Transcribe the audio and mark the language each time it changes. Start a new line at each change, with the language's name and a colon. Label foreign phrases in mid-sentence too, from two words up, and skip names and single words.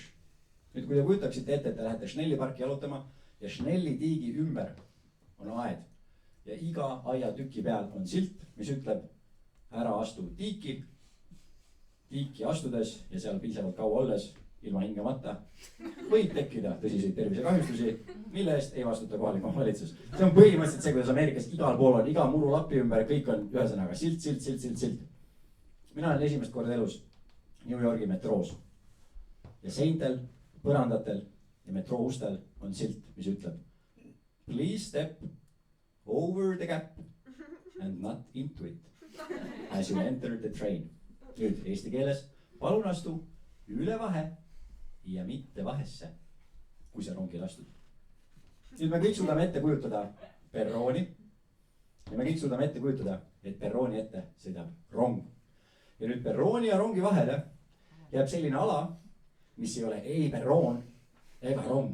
Estonian: Nüüd, kui te kujutaksite ette, et te lähete Schnelli parki jalutama ja Schnelli tiigi ümber on aed ja iga aiatüki peal on silt, mis ütleb ära astu tiiki astudes ja seal piisavalt kaua olles ilma hingamata võib tekkida tõsiseid tervisekahjustusi, mille eest ei vastuta kohalik omavalitsus. See on põhimõtteliselt see, kuidas Ameerikas igal pool on, iga muru lapi ümber, kõik on ühesõnaga silt. Mina olen esimest korda elus New Yorgi metroos ja seintel, põrandatel ja metroo ustel on silt, mis ütleb
English: please step over the gap and not into it as you enter the train.
Estonian: Nüüd eesti keeles, palun astu üle vahe ja mitte vahesse, kui sa rongil astud. Nüüd me kõik suudame ette kujutada perrooni ja me kõik suudame ette kujutada, et perrooni ette sõidab rong. Ja nüüd perrooni ja rongi vahele jääb selline ala, mis ei ole ei perroon ega rong.